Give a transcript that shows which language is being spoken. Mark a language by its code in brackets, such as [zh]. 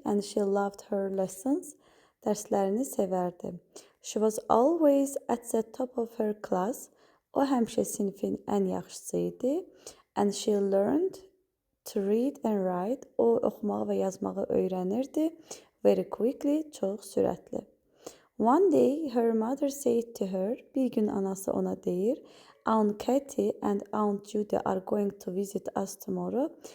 [en] And she loved her lessons. [az] Dərslərini sevərdi. [en] She was always at the top of her class. [az] O həmişə sinifin ən yaxşısı idi. [en] And she learned to read and write. [az] O oxumağı və yazmağı öyrənirdi. [en] Very quickly, [az] çox sürətli. [en] One day, her mother said to her, [az] bir gün anası ona deyir, [en] Aunt Katie and Aunt Judy are going to visit us tomorrow.